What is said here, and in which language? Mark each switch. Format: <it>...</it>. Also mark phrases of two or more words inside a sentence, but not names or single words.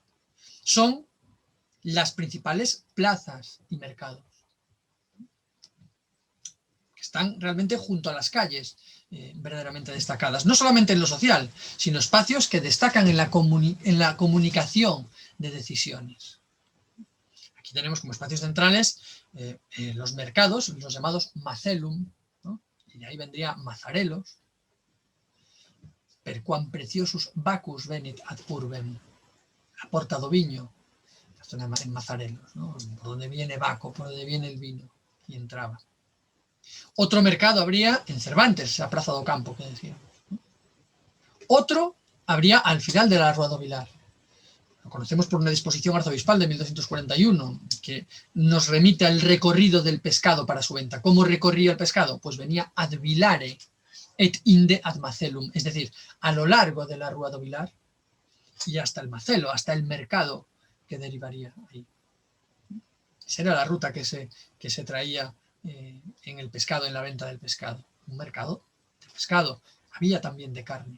<es>Son las principales plazas y mercados, que están realmente junto a las calles, verdaderamente destacadas, no solamente en lo social, sino espacios que destacan en la comunicación de decisiones. Aquí tenemos como espacios centrales los mercados, los llamados macellum, ¿no? Y de ahí vendría mazarelos,</es> <la>per quam preciosus Bacchus venit ad urbem,</la> <es>la Porta do Viño, la zona en Mazarelos, ¿no? Por donde viene Baco, por donde viene el vino, y entraba. Otro mercado habría en Cervantes, la Plaza do Campo, que decía. Otro habría al final de la Rua do Vilar. Lo conocemos por una disposición arzobispal de 1241, que nos remite al recorrido del pescado para su venta. ¿Cómo recorría el pescado? Pues venía</es> <la>ad Vilare et inde ad Macellum,</la> <es>es decir, a lo largo de la Rua do Vilar y hasta el Macelo, hasta el mercado que derivaría ahí. Esa era la ruta que se traía en el pescado, en la venta del pescado. Un mercado de pescado. Había también de carne.</es>